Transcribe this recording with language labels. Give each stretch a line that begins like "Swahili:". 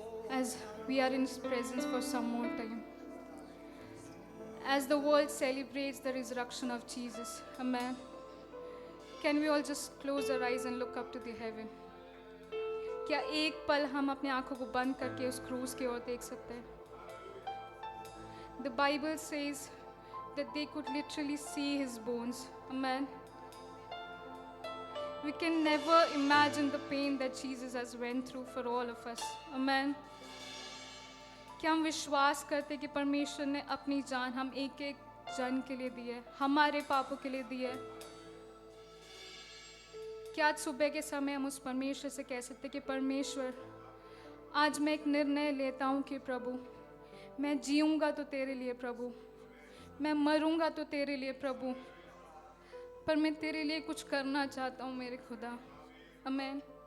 English: As we are in His presence for some more time, as the world celebrates the resurrection of Jesus, amen. Can we all just close our eyes and look up to the heaven?
Hindi: क्या एक पल हम अपने आंखों को बंद करके उस क्रूस की ओर देख सकते हैं?
English: The Bible says that they could literally see His bones, amen. We can never imagine the pain that Jesus has went through for all of us, amen.
Hindi: क्या हम विश्वास करते कि परमेश्वर ने अपनी जान हम एक एक जन के लिए दी है, हमारे पापों के लिए दी है? क्या आज सुबह के समय हम उस परमेश्वर से कह सकते कि परमेश्वर, आज मैं एक निर्णय लेता हूँ कि प्रभु, मैं जीऊँगा तो तेरे लिए प्रभु, मैं मरूँगा तो तेरे लिए प्रभु, पर मैं तेरे लिए कुछ करना चाहता हूँ मेरे खुदा, आमीन।